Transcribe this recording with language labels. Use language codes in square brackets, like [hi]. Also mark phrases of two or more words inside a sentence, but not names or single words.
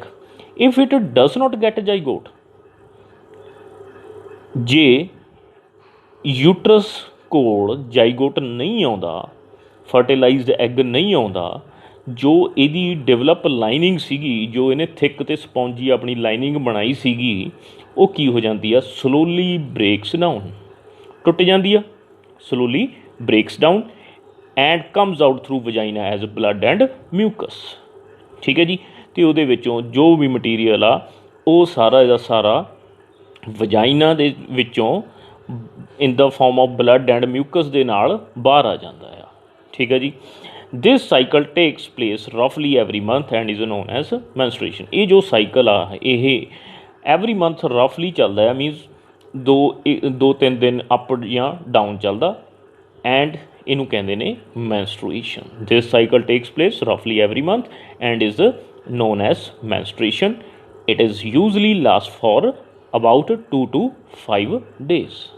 [en] if it does not get zygote, [pa] ਜੇ ਯੂਟਰਸ ਕੋਲ ਜਾਈਗੋਟ ਨਹੀਂ ਆਉਂਦਾ, [en] fertilized egg [pa] ਨਹੀਂ ਆਉਂਦਾ, ਜੋ ਇਹਦੀ [en] develop lining [pa] ਸੀਗੀ, ਜੋ ਇਹਨੇ ਥਿਕ ਅਤੇ ਸਪੌਂਜੀ ਆਪਣੀ ਲਾਈਨਿੰਗ ਬਣਾਈ ਸੀਗੀ, ਉਹ ਕੀ ਹੋ ਜਾਂਦੀ ਆ, [en] slowly breaks down, [pa] ਟੁੱਟ ਜਾਂਦੀ ਆ, [en] slowly breaks down and comes out through vagina as blood and mucus. [pa] ਠੀਕ ਹੈ ਜੀ। तो ਉਹਦੇ ਵਿੱਚੋਂ ਜੋ ਵੀ ਮਟੀਰੀਅਲ ਆ ਉਹ ਸਾਰਾ ਇਹਦਾ ਸਾਰਾ ਵਜਾਈਨਾ ਦੇ ਵਿੱਚੋਂ [en] in the form of blood and mucus [pa] ਦੇ ਨਾਲ ਬਾਹਰ ਆ ਜਾਂਦਾ ਆ। ਠੀਕ ਹੈ ਜੀ। [en] This cycle takes place roughly every month and is known as menstruation. [pa] ਇਹ ਜੋ ਸਾਈਕਲ ਆ ਇਹ [en] every month roughly [pa] ਚੱਲਦਾ ਆ, ਮੀਨਸ ਦੋ ਤਿੰਨ ਦਿਨ ਅਪ ਜਾਂ ਡਾਊਨ ਚੱਲਦਾ, ਐਂਡ ਇਹਨੂੰ ਕਹਿੰਦੇ ਨੇ ਮੈਨਸਟ੍ਰੂਏਸ਼ਨ। [en] this cycle takes place roughly every month and is known as menstruation. It is usually lasts for about 2 to 5 days।